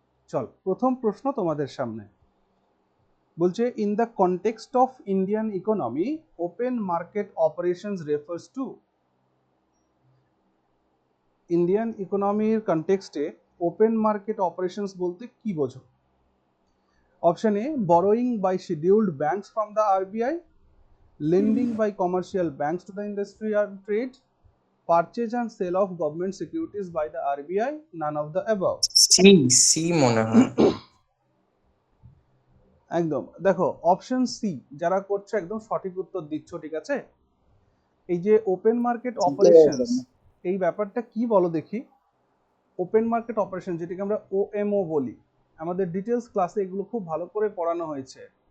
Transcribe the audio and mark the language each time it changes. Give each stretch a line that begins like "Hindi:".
Bangla: চল প্রথম প্রশ্ন তোমাদের সামনে বলছে,
English: In the context of Indian economy open market operations refers to.
Bangla: Indian ইকোনমির কনটেক্সটে open market operations বলতে কি বোঝো?
English: Option A, borrowing by scheduled banks from the RBI, lending by commercial banks to the industry and trade, purchase and sale of government securities by the RBI, none of the above.
Bangla: C মনে হয়। একদম দেখো option C যারা করছে একদম সঠিক উত্তর দিচ্ছ, ঠিক আছে। এই যে ওপেন মার্কেট অপারেশনস এই ব্যাপারটা কি বলো দেখি। ওপেন মার্কেট অপারেশন যেটাকে আমরা ওএমও বলি, আমাদের ডিটেলস ক্লাসে এগুলো খুব ভালো করে পড়ানো হয়েছে।